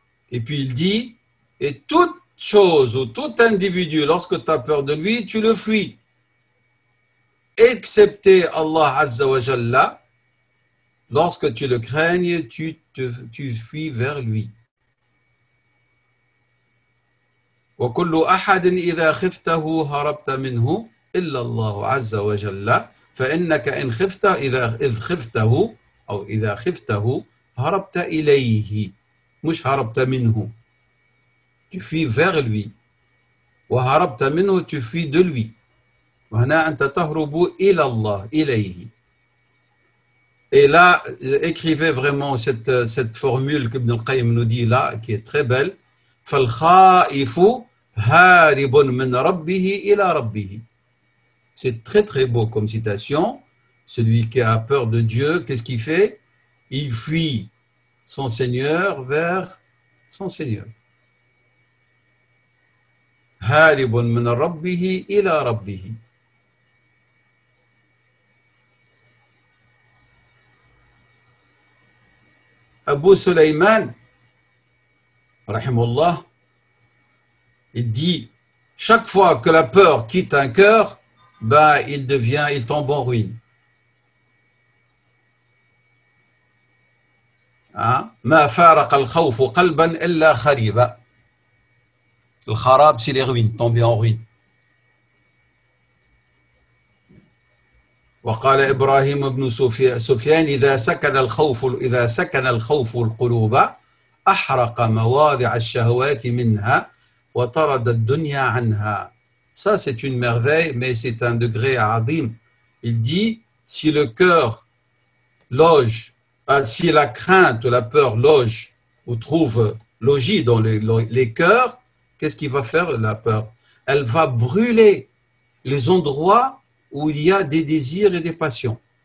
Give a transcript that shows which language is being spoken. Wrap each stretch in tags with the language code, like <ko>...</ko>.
<fr>Et puis il dit, et toute chose ou tout individu, lorsque tu as peur de lui, tu le fuis. Excepté Allah Azza wa Jalla, lorsque tu le craignes, tu fuis vers lui.</fr> <ar>وكل أحد إذا خفته هربت منه إلا الله عز وجل فإنك إن خفته إذا خفته هربت إليه مش هربت منه.</ar> <fr>Tu fuis vers lui.</fr> <ar>وهربت منه,</ar> <fr>tu fuis de lui.</fr> <ar>وهنا أنت تهرب إلى الله إليه.</ar> <fr>Et là, écrivez vraiment cette formule qu'Ibn al-Qayyim nous dit là, qui est très belle.</fr> <ar>فالخائف هارب من ربه إلى ربه.</ar> <fr>C'est très très beau comme citation. Celui qui a peur de Dieu, qu'est-ce qu'il fait? Il fuit son Seigneur vers son Seigneur.</fr> <ar>هارب من ربه إلى ربه.</ar> <fr>Abu Sulaiman, rahimahullah, il dit, chaque fois que la peur quitte un cœur, ben, il tombe en ruine.</fr> <ar>ما فارق الخوف قلبا إلا خريبا.</ar> <fr>Le kharab, c'est les ruines, tomber en ruine.</fr> <ar>وقال إبراهيم بن سفيان إذا سكن الخوف القلوب أحرق مواضع الشهوات منها وطرد الدنيا عنها.</ar> <fr>Ça, c'est une merveille, mais c'est un degré azim. Il dit, si le cœur loge, si la crainte ou la peur loge ou trouve logis dans les cœurs, qu'est-ce qu'il va faire la peur? Elle va brûler les endroits où il y a des désirs et des passions.</fr>